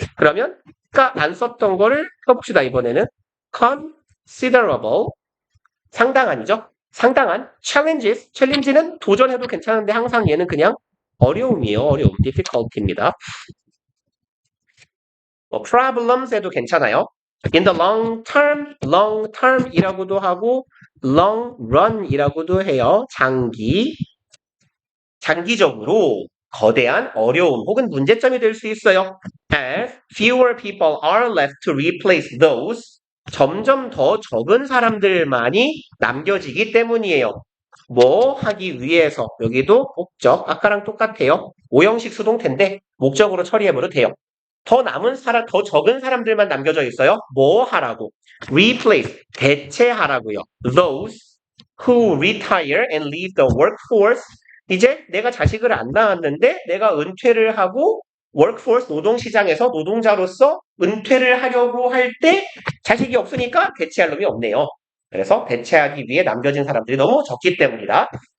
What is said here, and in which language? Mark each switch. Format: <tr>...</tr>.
<ko>그러면 아까 안 썼던 거를 써봅시다 이번에는 considerable 상당한이죠? 상당한 challenge는 도전해도 괜찮은데 항상 얘는 그냥 어려움이에요. 어려움 difficulty입니다. problems에도 괜찮아요.</ko> <en>In the long term</en> <ko>이라고도 하고 long run이라고도 해요. 장기적으로 거대한 어려움 혹은 문제점이 될 수 있어요.</ko> <en>As fewer people are left to replace those</en> <ko>점점 더 적은 사람들만이 남겨지기 때문이에요. 뭐 하기 위해서 여기도 목적 아까랑 똑같아요. 오형식 수동태인데 목적으로 처리해버려도 돼요. 더 적은 사람들만 남겨져 있어요. 뭐 하라고? Replace, 대체하라고요.</ko> <en>Those who retire and leave the workforce.</en> <ko>이제 내가 자식을 안 낳았는데 내가 은퇴를 하고 workforce 노동시장에서 노동자로서 은퇴를 하려고 할 때 자식이 없으니까 대체할 놈이 없네요. 그래서 대체하기 위해 남겨진 사람들이 너무 적기 때문이다.</ko>